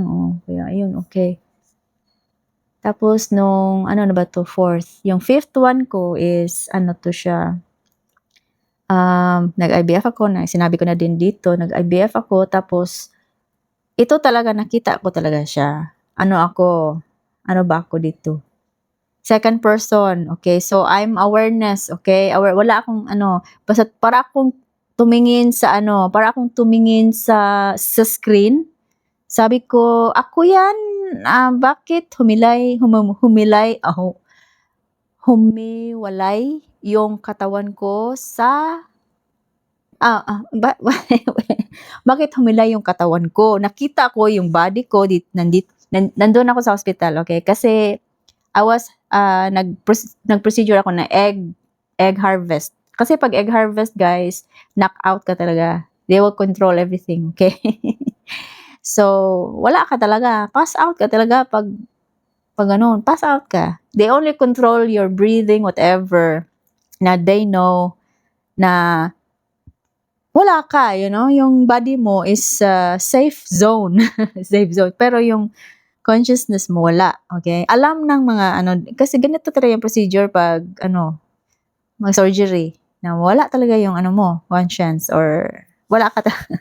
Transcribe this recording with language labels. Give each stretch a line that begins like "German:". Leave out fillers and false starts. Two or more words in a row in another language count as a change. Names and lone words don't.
Filipino: Kaya ayun, okay. Tapos fourth. Yung
English: fifth one
Filipino: ko is, siya, nag-IVF ako, sinabi ko na din dito, nag-IVF ako, tapos, ito talaga, nakita ko talaga siya. Ano ba ako dito?
English: Second person, okay? So, I'm awareness, okay?
Filipino: Wala akong basta para akong tumingin sa screen. Sabi ko, ako yan, bakit humiwalay yung katawan ko sa, bakit humilay yung katawan ko? Nakita ko yung body ko, nandun ako sa hospital, okay? Kasi,
English: I was,
Filipino: nag-procedure ako na
English: egg harvest.
Filipino: Kasi pag
English: egg harvest,
Filipino: guys,
English: knock out
Filipino: ka talaga.
English: They will control everything, okay? So,
Filipino: wala ka talaga.
English: Pass out
Filipino: ka talaga pag
English: pass out
Filipino: ka.
English: They only control your breathing, whatever, na they know
Filipino: na wala ka, yung
English: body mo is safe zone. Safe zone.
Filipino: Pero yung consciousness mo, wala. Okay? Alam ng mga, kasi ganito talaga yung procedure pag, mga surgery, na wala talaga yung, conscience, or wala ka talaga.